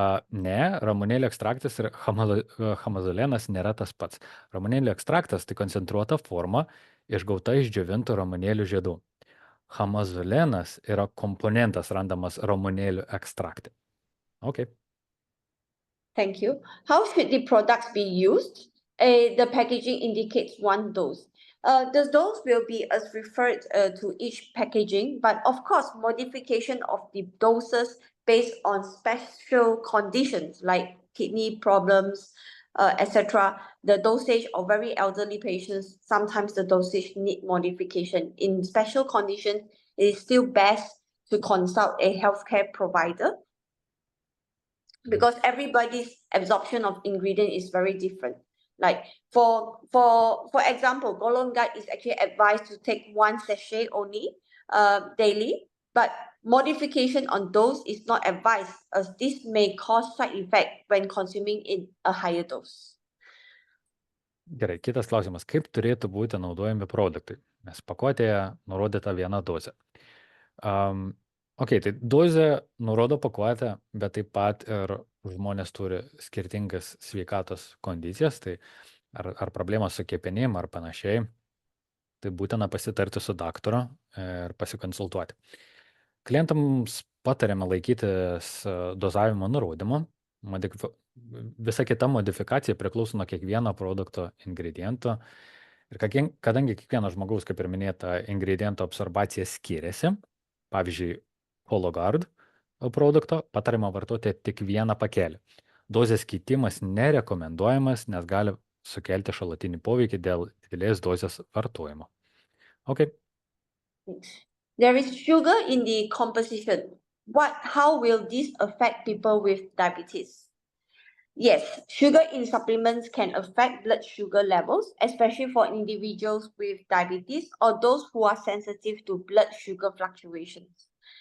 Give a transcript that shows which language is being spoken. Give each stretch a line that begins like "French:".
Lithuanian: Ne, ramunėlių ekstraktas ir hamazulenas nėra tas pats. Ramunėlių ekstraktas tai koncentruota forma išgauta iš džiovintų ramunėlių žiedų. Hamazulenas yra komponentas randamas ramunėlių ekstrakte.
English: Okay. Thank you. How should the products be used? The packaging indicates 1 dose. The dose will be as referred to each packaging, but of course, modification of the doses based on special conditions like kidney problems, etc. The dosage of very elderly patients, sometimes the dosage need modification. In special conditions, it is still best to consult a healthcare provider because everybody's absorption of ingredient is very different. Like for example, golden gut is actually advised to take 1 sachet only daily, but modification on dose is not advised as this may cause side effect when consuming in a higher dose.
Lithuanian: Gerai, kitas klausimas. Kaip turėtų būti naudojami produktai? Nes pakuotėje nurodyta 1 dozė. Tai dozė nurodo pakuotę, bet taip pat ir žmonės turi skirtingas sveikatos kondicijas, tai ar problemos su kepenim ar panašiai, tai būtina pasitarti su daktaru ir pasikonsultuoti. Klientams patariama laikytis dozavimo nurodymo. Visa kita modifikacija priklauso nuo kiekvieno produkto ingrediento. Ir kadangi kiekvieno žmogaus, kaip ir minėta, ingrediento absorbacija skiriasi, pavyzdžiui, Hologard produkto patariama vartoti tik 1 pakelį. Dozės keitimas nerekomenduojamas, nes gali sukelti šalutinį poveikį dėl didelės dozės vartojimo.
English: Okay. There is sugar in the composition. How will this affect people with diabetes? Yes, sugar in supplements can affect blood sugar levels, especially for individuals with diabetes or those who are sensitive to blood sugar fluctuations.